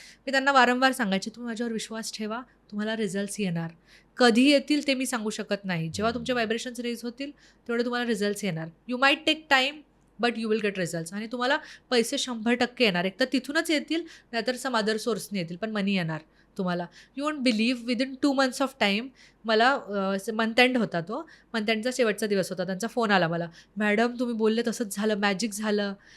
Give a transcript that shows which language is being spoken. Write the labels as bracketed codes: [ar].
[mr] मी त्यांना वारंवार सांगायचे, तुम्ही माझ्यावर विश्वास ठेवा, तुम्हाला रिझल्ट्स येणार. कधी येतील ते मी सांगू शकत नाही. जेव्हा तुमचे व्हायब्रेशन्स रेज होतील तेवढे तुम्हाला रिझल्ट्स येणार. [en] You might take time, but you will get results. [mr] आणि तुम्हाला पैसे 100% येणार. एक तर तिथूनच येतील, नाहीतर सम अदर सोर्सने येतील, पण मनी येणार तुम्हाला. [en] you won't believe, [mr] within 2 months of time मला मंथ एंड होता, तो मंथ एंडचा शेवटचा दिवस होता, त्यांचा फोन आला मला, मॅडम तुम्ही बोलले तसंच झालं, मॅजिक झालं.